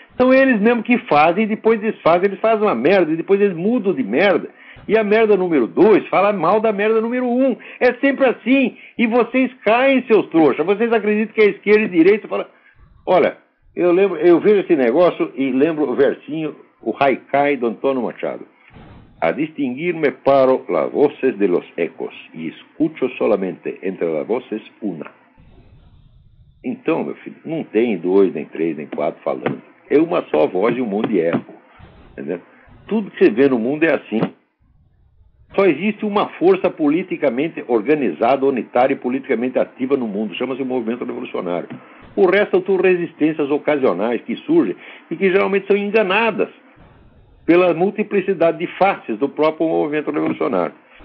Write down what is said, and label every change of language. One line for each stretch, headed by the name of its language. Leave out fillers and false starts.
Portuguese: São eles mesmo que fazem e depois desfazem, eles fazem uma merda e depois eles mudam de merda. E a merda número 2 fala mal da merda número 1. É sempre assim. E vocês caem, seus trouxas. Vocês acreditam que a esquerda e a direita fala... Olha, eu vejo esse negócio e lembro o versinho, o haikai do Antônio Machado.
Spanish: A distinguir-me paro las voces de los ecos y escucho solamente entre las voces una.
Portuguese: Então, meu filho, não tem 2, nem 3, nem 4 falando. É uma só voz e um monte de eco. Entendeu? Tudo que você vê no mundo é assim. Só existe uma força politicamente organizada, unitária e politicamente ativa no mundo. Chama-se o movimento revolucionário. O resto são tudo resistências ocasionais que surgem e que geralmente são enganadas pela multiplicidade de faces do próprio movimento revolucionário.